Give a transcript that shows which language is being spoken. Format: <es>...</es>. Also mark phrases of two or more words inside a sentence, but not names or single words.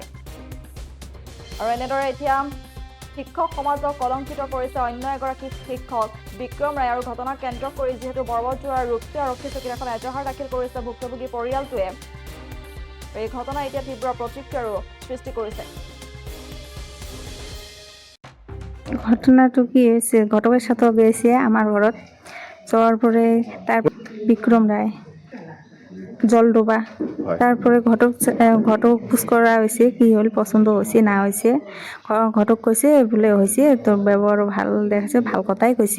<as>আৰু এনেদৰে এতিয়া শিক্ষক সমাজক কলংকিত কৰিছে অন্য এগৰাকী শিক্ষক বিক্ৰম ৰায়। আৰু ঘটনা কেন্দ্ৰ কৰি যিহেতু পৰ্বতজোৰাৰ ৰূপচী আৰক্ষী চকীত এখন এজাহাৰ দাখিল কৰিছে ভুক্তভোগী পৰিয়ালটোৱে। এই ঘটনা এতিয়া তীব্ৰ প্ৰতিক্ৰিয়াৰো সৃষ্টি কৰিছে।</as> <bn>ঘটনাটো কি হয়েছে, ঘটকের সাথেও গেছে আমার ঘরত যাওয়ার পরে তার বিক্রম রায় জলডোবা, তারপরে ঘটক খোঁজ করা হয়েছে কি হল, পছন্দ হয়েছে না হয়েছে। ঘটক কইছে বলে হয়েছে, তোর ব্যবহার ভাল দেখাচ্ছে, ভাল কথাই কইছে।</bn>